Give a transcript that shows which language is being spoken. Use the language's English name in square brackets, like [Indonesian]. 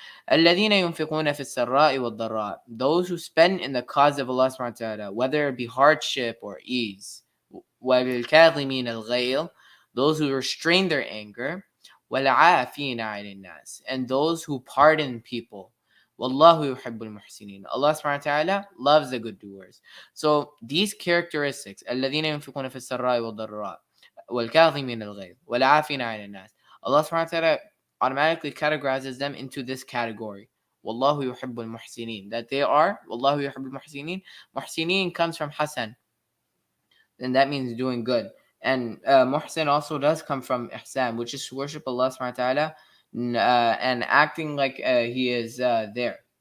[Arabic] الَّذِينَ يُنْفِقُونَ فِي السَّرَّاءِ وَالضَّرَّاءِ, [English] those who spend in the cause of Allah subhanahu wa ta'ala, whether it be hardship or ease. [Arabic] وَالْكَاظِمِينَ الْغَيْظَ, [English] those who restrain their anger. [Arabic] وَالْعَافِينَ عَنِ النَّاسِ, [English] and those who pardon people. [Arabic] وَاللَّهُ يُحِبُّ الْمُحْسِنِينَ, [English] Allah subhanahu wa ta'ala loves the good doers. So these characteristics, [Arabic] الَّذِينَ يُنْفِقُونَ فِي السَّرَّاءِ وَالضَّرَّاءِ وَالْكَاظِمِينَ الْغَيْظَ وَالْعَافِينَ عَنِ النَّاسِ, Allah subhanahu wa ta'ala [English] automatically categorizes them into this category. [Arabic] Wallahu yuhibbul muhsinin. [English] That they are [Arabic] Wallahu yuhibbul muhsinin. [English] Muhsinin comes from Hasan, and that means doing good. And muhsin also does come from ihsan, which is to worship Allah subhanahu wa ta'ala and acting like He is there.